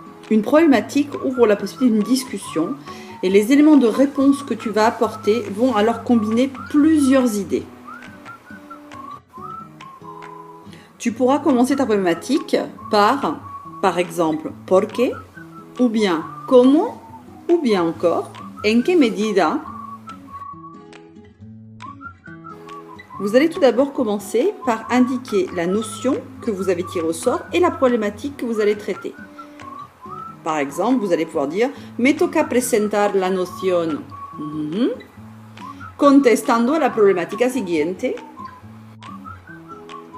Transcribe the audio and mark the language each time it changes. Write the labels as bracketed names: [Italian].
[French] Une problématique ouvre la possibilité d'une discussion et les éléments de réponse que tu vas apporter vont alors combiner plusieurs idées. Tu pourras commencer ta problématique par exemple, [Spanish] ¿por qué? [French] Ou bien, [Spanish] ¿cómo? [French] Ou bien encore, [Spanish] ¿en qué medida? [French] Vous allez tout d'abord commencer par indiquer la notion que vous avez tirée au sort et la problématique que vous allez traiter. Par exemple, vous allez pouvoir dire « [Spanish] Me toca presentar la noción contestando a la problemática siguiente ».